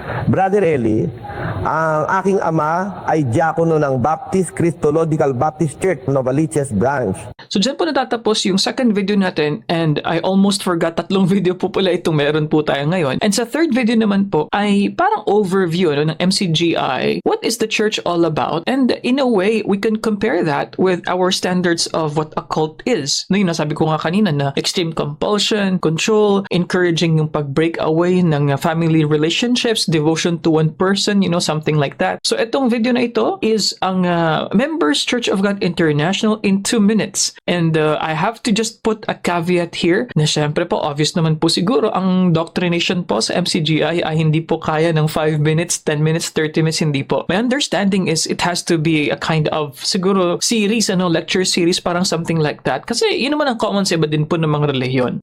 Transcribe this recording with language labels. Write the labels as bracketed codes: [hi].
[tl] Brother Eli, ang aking ama ay diakono ng Baptist Christological Baptist Church, Novaliches Branch. So dyan po natatapos yung second video natin, [en] and I almost forgot, [tl] 3 video po pala itong meron po tayo ngayon. And sa third video naman po ay parang overview ng MCGI. [en] What is the church all about? And in a way, we can compare that with our standards of what a cult is. [tl] No, yung nasabi ko nga kanina na extreme compulsion, control, encouraging yung pag-break away ng family relationships, devotion to one person, something like that. So itong video na ito is ang Members Church of God International in 2 minutes. [en] And I have to just put a caveat here [tl] na syempre po, obvious naman po siguro, ang doctrination po sa MCGI ay hindi po kaya ng 5 minutes, 10 minutes, 30 minutes, hindi po. [en] My understanding is it has to be a kind of siguro series, lecture series, parang something like that. [tl] Kasi yun naman ang common sa iba din po ng mga relihiyon.